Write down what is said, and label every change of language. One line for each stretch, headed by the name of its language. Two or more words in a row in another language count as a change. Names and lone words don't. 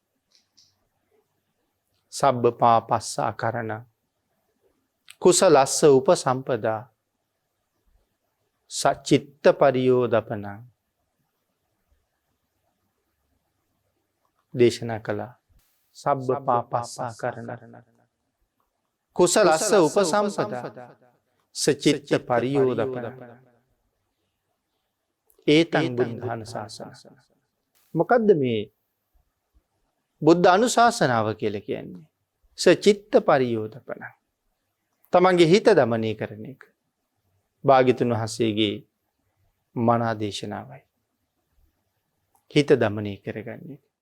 Pali: සබ්බ පාපස්සා කරණ කුසලස්ස උපසම්පදා සච්චිත්ත පරියෝදපන
Sinhala: දේශනා කළා.
Pali: සබ්බ පාපස්සා කරණ කුසලස්ස උපසම්පදා සච්චිත්ත පරියෝදපන ඒතං බුද්ධාන ශාසන.
Sinhala: මොකද්ද මේ බුද්ධ අනුශාසනාව කියලා කියන්නේ?
Pali: සචිත්ත පරියෝදපන.
Sinhala: තමන්ගේ හිත දමනය කරන එක. භාග්‍යතුන් වහන්සේගේ මනා දේශනාවයි. හිත දමනය කරගන්නේ.